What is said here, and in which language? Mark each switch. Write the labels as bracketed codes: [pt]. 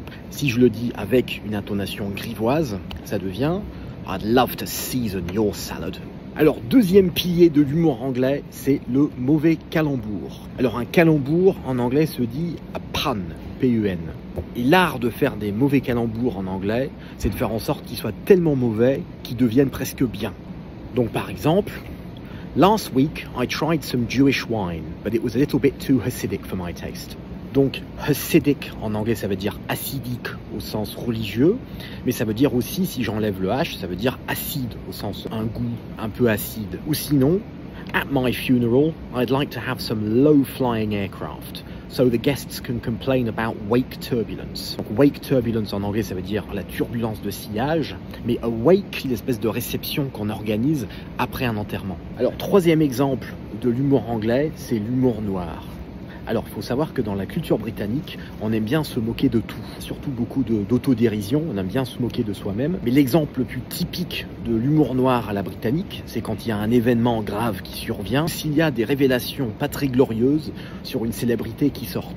[fr] Si je le dis avec une intonation grivoise, ça devient [en] I'd love to season your salad. [fr] Alors, deuxième pilier de l'humour anglais, c'est le mauvais calembour. Alors, un calembour, en anglais, se dit a pun, P-U-N. Et l'art de faire des mauvais calembours en anglais, c'est de faire en sorte qu'ils soient tellement mauvais qu'ils deviennent presque bien. Donc, par exemple, [en] last week, I tried some Jewish wine, but it was a little bit too Hasidic for my taste. [fr] Donc, Hasidic, en anglais, ça veut dire acidique au sens religieux, mais ça veut dire aussi, si j'enlève le H, ça veut dire acide, au sens un goût un peu acide. Ou sinon, [en] at my funeral, I'd like to have some low-flying aircraft, so the guests can complain about wake turbulence. [fr] Donc, wake turbulence, en anglais, ça veut dire la turbulence de sillage, mais a wake, c'est l'espèce de réception qu'on organise après un enterrement. Alors, troisième exemple de l'humour anglais, c'est l'humour noir. Alors, il faut savoir que dans la culture britannique, on aime bien se moquer de tout. Surtout beaucoup d'autodérision, on aime bien se moquer de soi-même. Mais l'exemple le plus typique de l'humour noir à la britannique, c'est quand il y a un événement grave qui survient, s'il y a des révélations pas très glorieuses sur une célébrité qui sort.